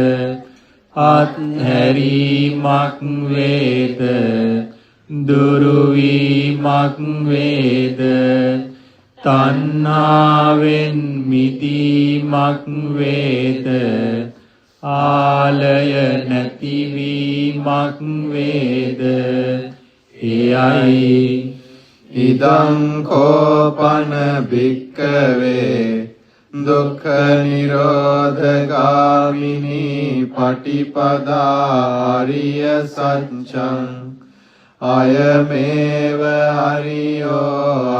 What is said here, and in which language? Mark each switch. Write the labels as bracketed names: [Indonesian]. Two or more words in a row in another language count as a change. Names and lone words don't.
[Sinhala] අත්හැරීමක් වේද, දුරු වීමක් වේද, තණ්හාවෙන් මිදීමක් වේද, ආලය නැතිවීමක් වේද, එයයි. [Pali] ඉදං කෝපන භික්ඛවේ දුක්ඛ නිරෝධගාමිනී පටිපදා ආරිය සත්‍යං අයමේව හරියෝ